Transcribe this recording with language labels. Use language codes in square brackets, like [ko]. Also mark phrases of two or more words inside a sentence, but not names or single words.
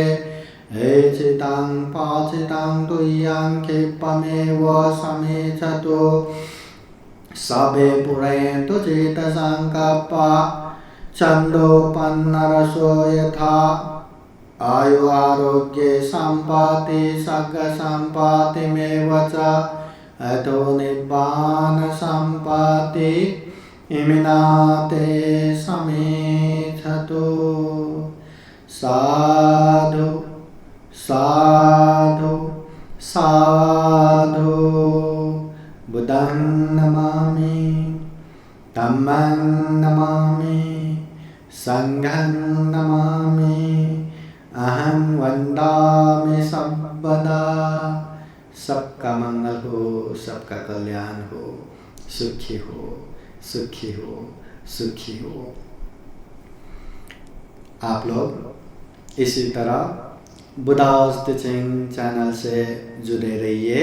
[pi] एचितं पाचितं तुय्यं क्षिप्रमेव समेचतु सबे पुरन्तु चेतसङ्कल्पा छन्दोपन्नरसो यथा। आयु आरोग्ये सम्पत्ति सर्गसम्पत्तिमेव च अतो निब्बान सम्पत्ति इमिनाते समेचतु। साधु साधु साधु। बुद्धं नमामि, धम्मं नमामि, संघं नमामि। अहं वन्दामि सर्वदा। [hi] सबका मंगल हो, सबका कल्याण हो, सुखी हो, सुखी हो, सुखी हो। आप लोग इसी तरह बुद्धास टीचिंग चैनल से जुड़े रहिए।